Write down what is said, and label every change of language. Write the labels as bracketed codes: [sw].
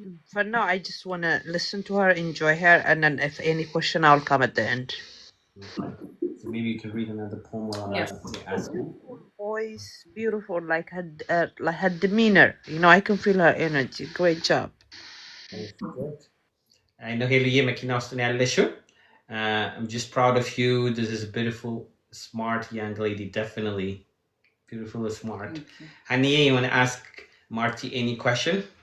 [en] For now, I just want to listen to her, enjoy her, and then if any question, I'll come at the end. So maybe you can read another poem while I'm asking. Voice, beautiful, like her demeanor. You know, I can feel her energy. Great job. Good. I know [am] ሄሉዬ መኪና ውስጥ ነው ያለሽው. [en] I'm just proud of you. This is a beautiful, smart young lady. Definitely beautiful and smart. Haniye, you want to ask Marty any question?